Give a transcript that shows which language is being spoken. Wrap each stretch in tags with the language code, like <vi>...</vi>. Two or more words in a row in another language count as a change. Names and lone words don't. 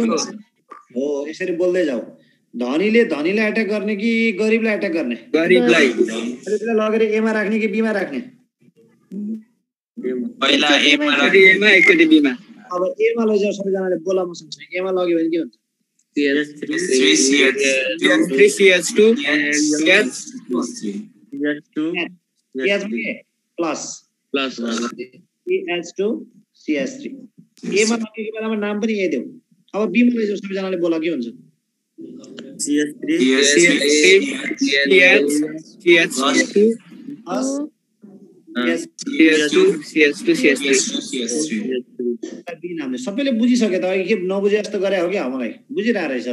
<ne>हो यसरी बोल्दै जाऊ। धनीले एट्याक गर्ने कि गरिबलाई एट्याक गर्ने गरिबलाई लगेर ए मा राख्ने कि बी मा राख्ने पहिला ए मा राख्ने एमा एकचोटि बीमा अब ए मा लैजाऊ सबैजनाले बोला मसँग छ ए मा लग्यो भने के हुन्छ 3CH2 प्लस CH2 CH3 ए मा लग्यो बेलामा नाम पनि ए देऊ। अब बी मा लैजाऊ सबैजनाले बोला के हुन्छ CH2 बी नामले सबैले बुझिसके त अघि के नबुझे जस्तो गरे हो कि मलाई बुझिरहेको रहेछ।</ne>